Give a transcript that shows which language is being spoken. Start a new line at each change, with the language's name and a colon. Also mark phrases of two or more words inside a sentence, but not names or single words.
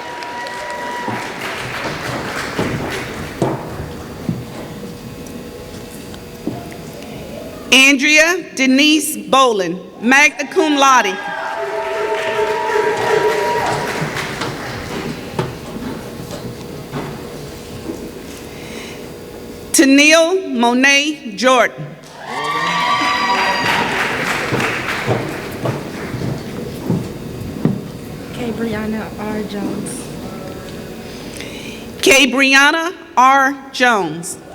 English: Andrea Denise Bolin,
Latin: magna cum laude.
English: Tennille Monet Jordan. Brianna R. Jones. K. Brianna R. Jones.